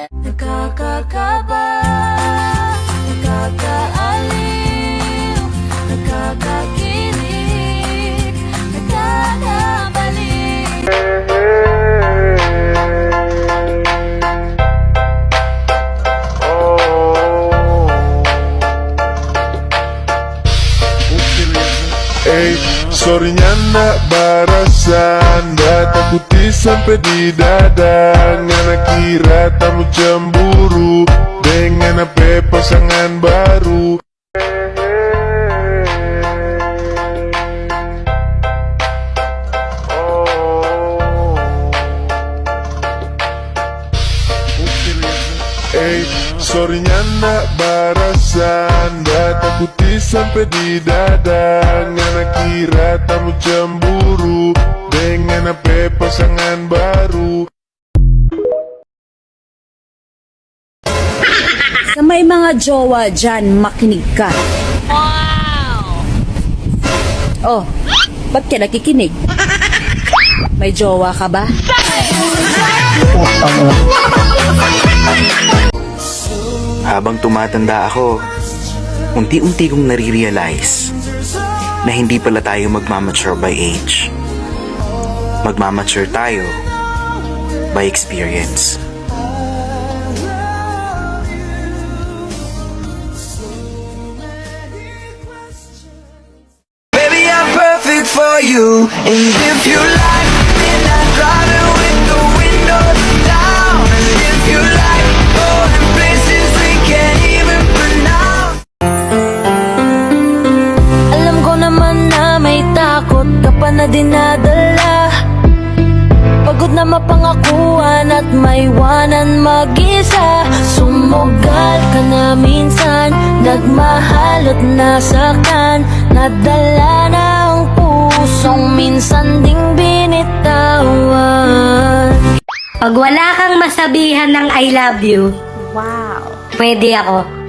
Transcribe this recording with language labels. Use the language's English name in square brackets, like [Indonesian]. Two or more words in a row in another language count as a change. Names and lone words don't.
[Filipino] Nakakakaba, nakakaaliw, nakakakilig, nakakabalik. [Manado Malay] Eh, sorry nyanda barasan Takuti sampai di dada Nga nakira tamu cemburu Dengan apa pasangan baru Eh, sorry nyanda barasan Takuti sampai di dada Nga nakira tamu cemburu Dengan apa pasangan baru [Filipino] Sa may mga jowa dyan, makinig ka. Wow! Oh, ba't ka nakikinig? May jowa ka ba? Habang tumatanda ako, unti-unti kong nare-realize na hindi pala tayo magmamature [English] by age. [Filipino] Magmamature tayo [English] by experience. Baby, I'm perfect for you. And if you like, then I'll drive it with the windows down. And if you like, going places we can't even pronounce. [Filipino] Alam ko naman na may takot ka pa na dinadala. Pagod na mapangakuan at maiwanan mag-isa. Sumugal ka na minsan, nagmahal at nasaktan. Nadala na ang pusong minsan ding binitawan. Pag wala kang masabihan ng [English] I love you, [Filipino] wow, pwede ako.